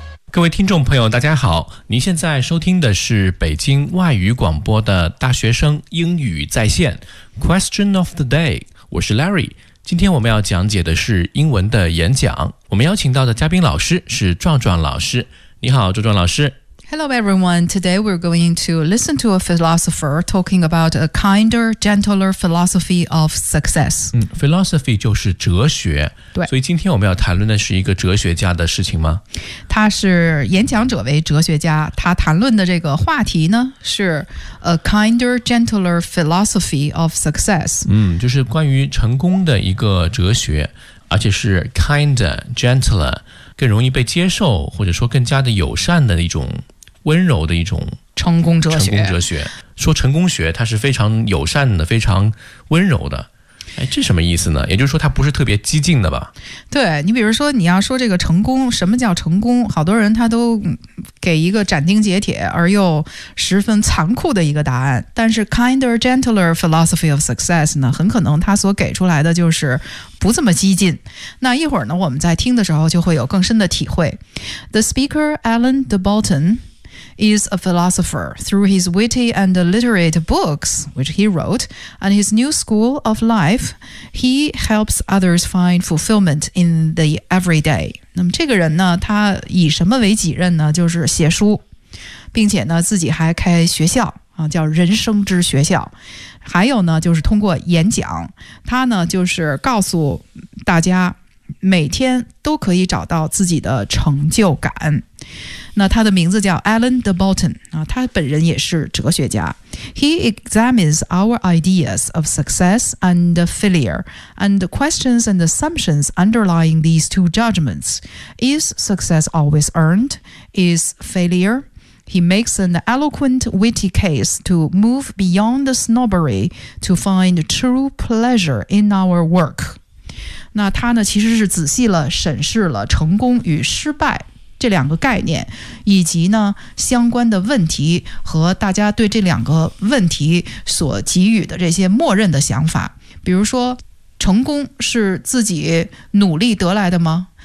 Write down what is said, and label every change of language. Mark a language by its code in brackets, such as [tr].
[zh] 各位听众朋友大家好，您现在收听的是北京外语广播的大学生英语在线 Question of the day， 我是 Larry。今天我们要讲解的是英文的演讲，我们邀请到的嘉宾老师是壮壮老师。你好壮壮老师。 [en] Hello everyone, today we're going to listen to a philosopher talking about a kinder, gentler philosophy of success. [zh] Philosophy 就是哲学，对，所以今天我们要谈论的是一个哲学家的事情吗？他是演讲者为哲学家，他谈论的这个话题呢是 [en] a kinder, gentler philosophy of success. [zh] 就是关于成功的一个哲学，而且是 [en] kinder, gentler, [zh] 更容易被接受，或者说更加的友善的一种温柔的一种成功哲学。成功哲学，说成功学它是非常友善的，非常温柔的。这什么意思呢？也就是说它不是特别激进的吧？对，你比如说你要说这个成功，什么叫成功，好多人他都给一个斩钉截铁而又十分残酷的一个答案。但是 [en] kinder, gentler philosophy of success [zh] 呢，很可能他所给出来的就是不这么激进。那一会儿呢，我们在听的时候就会有更深的体会。 [en] The speaker Alan de Botton is a philosopher through his witty and literate books, which he wrote, and his new school of life. He helps others find fulfillment in the everyday. [zh] 那么这个人呢，他以什么为己任呢？就是写书，并且呢，自己还开学校啊，叫人生之学校。还有呢，就是通过演讲，他呢，就是告诉大家每天都可以找到自己的成就感。那他的名字叫 Alan de Botton，他本人也是哲学家。 [en] He examines our ideas of success and failure and the questions and assumptions underlying these two judgments. Is success always earned? Is failure? He makes an eloquent, witty case to move beyond the snobbery to find true pleasure in our work. [zh] 那他呢，其实是仔细了审视了成功与失败这两个概念，以及呢相关的问题和大家对这两个问题所给予的这些默认的想法。比如说成功是自己努力得来的吗？